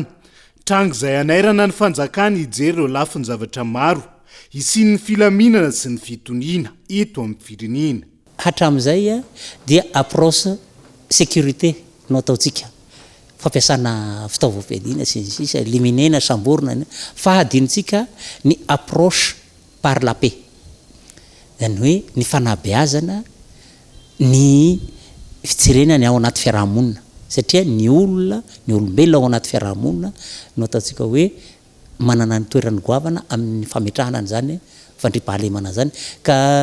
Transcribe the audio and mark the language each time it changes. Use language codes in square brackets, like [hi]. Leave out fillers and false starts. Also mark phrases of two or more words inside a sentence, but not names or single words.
[mg] Trango izay anairana ny fanjakana hijery ireo lafiny zavatra maro isin'ny filaminana sy ny fitoniana eto amin'ny firenena. Hatramin'izay dia [fr] approche sécurité [mg] no ataontsika fampiasana fitaovam-piadiana sy ny sisa liminena samborina fa hadinitsika ny [fr] approche par la paix [mg] zany hoe ny fanabeazana ny fitserenany ao anaty fiarahamonina satria ny olona ny olombelona ao anaty fiarahamonina no ataontsika hoe manana ny toerany goavana amin'ny fametrahana an'izany fandriam-pahalemana zany ka